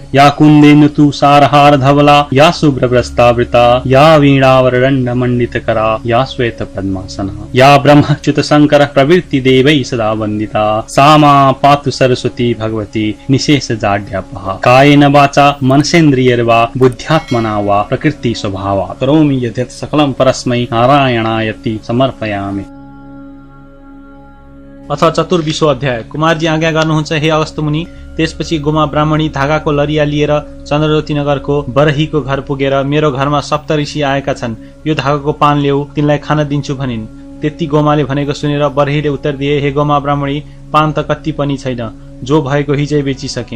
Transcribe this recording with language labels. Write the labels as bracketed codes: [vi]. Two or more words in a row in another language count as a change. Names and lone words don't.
[sa] या कुन्देन्दु तु सारहार धवला या शुभ्रवस्त्रावृता या वीणावरदण्ड मंडितकरा या श्वेत पद्मासना या ब्रह्मच्युत शंकर प्रवृत्ति देवैः सदा वन्दिता सा मा पातु सरस्वती भगवती निशेष जाड्यापहा। कायेन वाचा मनसेन्द्रियैर्वा बुद्ध्यात्मना वा प्रकृति स्वभावा करोमि यद्यत् सकलं परस्मै नारायणायति समर्पयामि। [ne] अथ 24औं अध्याय। कुमारजी आज्ञा गर्नुहुन्छ हे अगस्त्य मुनि। त्यसपछि गोमा ब्राह्मणी धागाको लरिया लिएर चन्द्रज्योति नगरको बरहीको घर पुगेर मेरो घरमा सप्तऋषि आएका छन्, यो धागाको पान ल्याऊ, तिनलाई खान दिन्छु भनिन्। त्यति गोमाले भनेको सुनेर बरहीले उत्तर दिए, हे गोमा ब्राह्मणी, पान त कति पनि छैन, जो भएको हिजै बेचिसके।